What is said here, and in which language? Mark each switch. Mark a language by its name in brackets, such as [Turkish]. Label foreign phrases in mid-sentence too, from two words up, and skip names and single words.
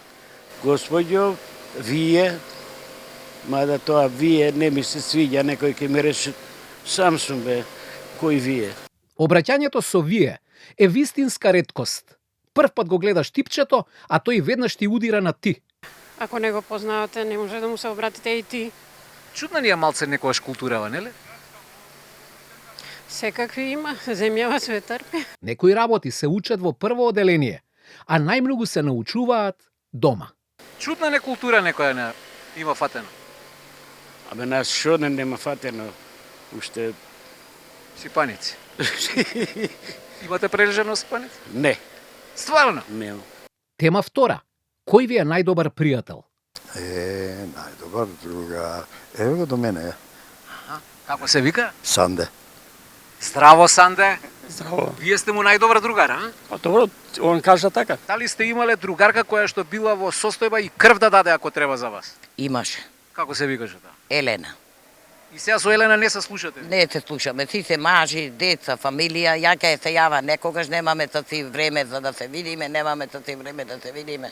[Macedonian] Господјо, вие, мада тоа вие не ми се свиѓа, некој ќе ми рече, сам сум бе, кој вие. Обраќањето со вие е вистинска реткост. Прв пат го гледаш типчето, а тој веднаш ти удира на ти. Ако не го познавате, не може да му се обратите и ти. Чудна ни е малце некојаш културава, нели? Всекакви има, земјава све трпи. Некои работи се учат во прво оделение, а најмногу се научуваат дома. Чудна не култура некоја не има фатено. Абе нас шо не нема фатено, уште Сипаници. Имате прележено сипаници? не, Стварно? нема. Тема втора. Кој ви е најдобар пријател? Најдобар друга. Ево го до мене, Како се вика? Санде. Здраво, Санде. Здраво. Вие сте му најдобар другар, а? [Serbian] Pa dobro, on kaže така. [Macedonian] Дали сте имале другарка која што била во состојба и крв да даде ако треба за вас? Имаше. Како се викаше таа? Елена. И сега со Елена не се слушате? Не се слушаме, си се мажи, деца, фамилија, ја ќе се јава, некогаш немаме си време за да се видиме, немаме си време да се видиме.